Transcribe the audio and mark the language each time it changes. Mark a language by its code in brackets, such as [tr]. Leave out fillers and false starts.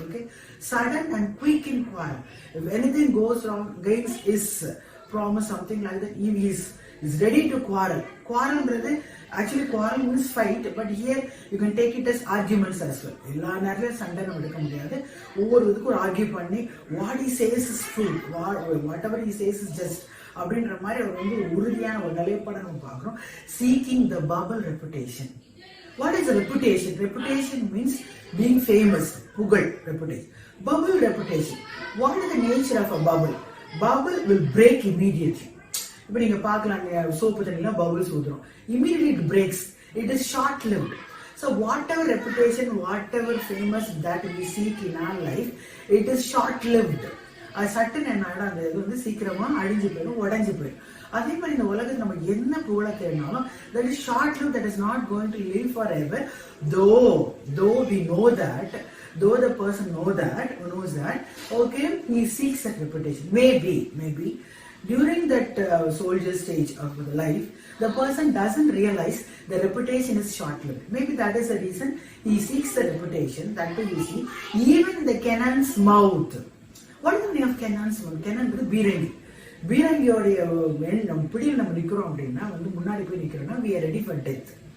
[en] Okay, sudden and quick in quarrel. If anything goes wrong against his promise, something like that, he is ready to quarrel. Quarrelன்றது actually quarrel means fight, but here you can take it as arguments as well. [ta] எல்லா நேரத்துலயும் சண்டை நம்ம எடுக்க முடியாது. ஒவ்வொரு இதுக்கும் ஒரு argue பண்ணி [en] what he says is true, whatever he says is just [ta] அப்படின்ற மாதிரி அவர் வந்து உறுதியான ஒரு நிலைப்பாடை நம்ம பார்க்கிறோம். [en] Seeking the bubble reputation. What is a reputation? Reputation means being famous, புகழ், reputation. Bubble reputation. What is the nature of a bubble? Bubble will break immediately. [ta] இப்போ நீங்க பார்க்கலாம் சோப்பு தண்ணில bubbles ஊதுறோம், [en] immediately it breaks. It is short lived. So whatever reputation, whatever famous that we seek in our life, it is short lived. [ta] அது சட்டுன்னு என்ன அந்த இது வந்து சீக்கிரமா அழிஞ்சு போயிடும், உடஞ்சு போயிடும். அதே மாதிரி இந்த உலகத்தில் நம்ம என்ன புகழ தேடினாலும் [en] that is short lived, that is not going to live forever. Though we know that, though the person knows that, okay, he seeks that reputation. Maybe during that soldier stage of the life, the person doesn't realize the reputation is short-lived. Maybe that is the reason he seeks the reputation. That too you see, even in the cannon's mouth. What is the meaning of cannon's mouth? Cannon is பீரங்கி. [ta] பீரங்கியோடைய நம்ம பிடியில் நம்ம நிற்கிறோம் அப்படின்னா வந்து முன்னாடி போய் நிற்கிறோம்னா [en] we are ready for death.